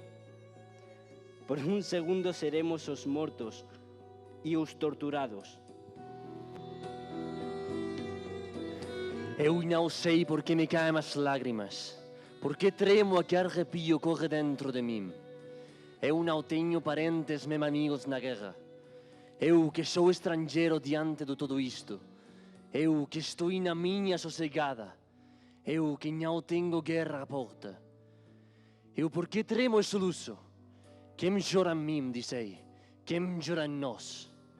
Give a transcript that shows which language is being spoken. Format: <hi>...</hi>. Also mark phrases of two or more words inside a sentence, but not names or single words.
<gl>Por un segundo seremos os mortos e os torturados. Eu non sei por que me caem as lágrimas, por que tremo a que arrepío corre dentro de min. Eu non teño parentes nem amigos na guerra. Eu que sou estrangeiro diante de todo isto.</gl> <pt>Eu que estou na minha sossegada. Eu que não tenho guerra à porta. Eu porque tremo e soluço. Quem chora em mim, dissei. Quem chora em nós.</pt>